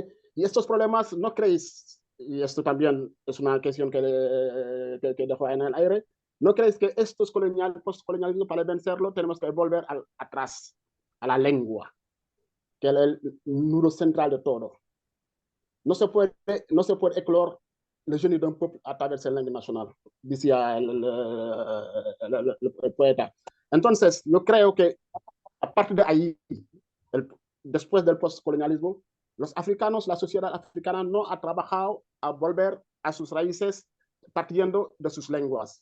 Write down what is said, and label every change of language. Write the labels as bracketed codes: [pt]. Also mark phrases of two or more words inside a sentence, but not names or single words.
[es] Y estos problemas, ¿no creéis? Y esto también es una cuestión que dejo en el aire. ¿No creéis que estos postcolonialismo, para vencerlo, tenemos que volver atrás, a la lengua, que es el nudo central de todo? No se puede eclor [fr] le génie d'un peuple [es] a través de la lengua nacional, decía el poeta. Entonces, yo creo que a partir de ahí, después del postcolonialismo, los africanos, la sociedad africana no ha trabajado a volver a sus raíces partiendo de sus lenguas.